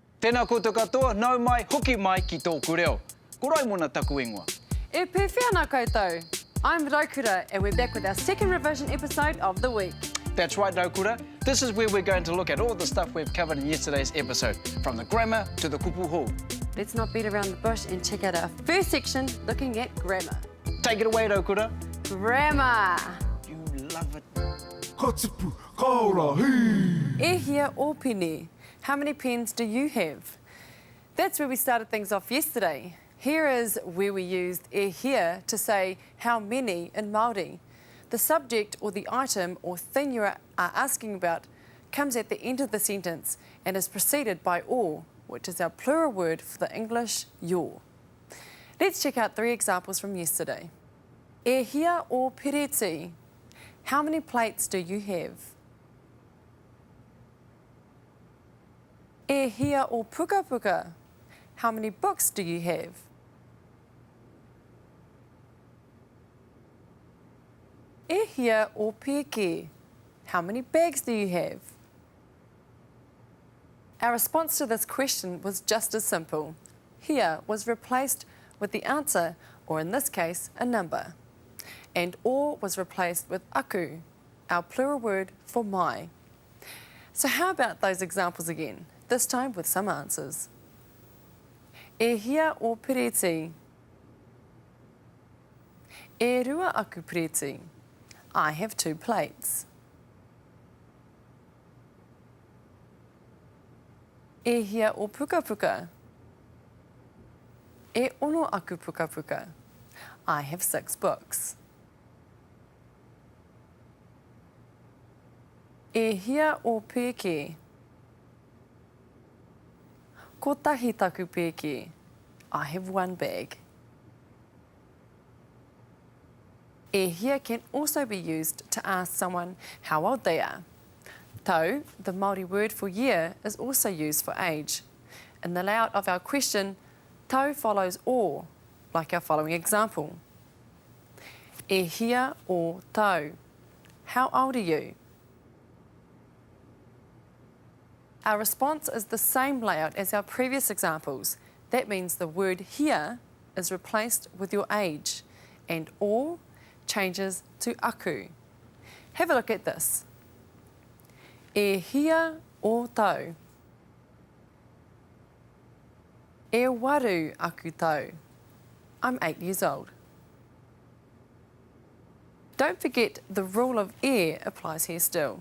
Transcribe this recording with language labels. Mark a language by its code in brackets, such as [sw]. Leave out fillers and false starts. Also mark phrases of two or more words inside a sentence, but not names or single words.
[mi] Tēnā koutou katoa, nau mai, hoki mai ki TŌKU REO. Ko Raimona taku ingoa. E pewhia ana koutou. [en] I'm Raukura and we're back with our second revision episode of the week. That's right, Raukura. This is where we're going to look at all the stuff we've covered in yesterday's episode, from the grammar to the kupu hou. Let's not beat around the bush and check out our first section looking at grammar. Take it away, Raukura. Grammar. You love it. [mi] Katipu, kaora, hei! E hia o pene. [en] How many pens do you have? That's where we started things off yesterday. Here is where we used [mi] e hia [en] to say how many in Māori. The subject or the item or thing you are asking about comes at the end of the sentence and is preceded by o, which is our plural word for the English your. Let's check out 3 examples from yesterday. [mi] E hia o pereti. [en] How many plates do you have? [mi] E hia o puka puka. [en] How many books do you have? [mi] E hia o peke. [en] How many bags do you have? Our response to this question was just as simple. Hia was replaced with the answer, or in this case, a number. And o was replaced with aku, our plural word for my. So how about those examples again, this time with some answers. [mi] E hia o pereti. E rua aku pereti. [en] I have 2 plates. [mi] E hia o puka puka. E ono aku puka puka. [en] I have 6 books. [mi] E hia o peke. Ko tahi taku peke. [en] I have 1 bag. [mi] E hia [en] can also be used to ask someone how old they are. Tau, the Māori word for year, is also used for age. In the layout of our question, tau follows o, like our following example. [mi] E hia o tau. [en] How old are you? Our response is the same layout as our previous examples. That means the word hia is replaced with your age, and o changes to aku. Have a look at this. [mi] E hia o tau. E waru aku tau. [en] I'm 8 years old. Don't forget the rule of e applies here still.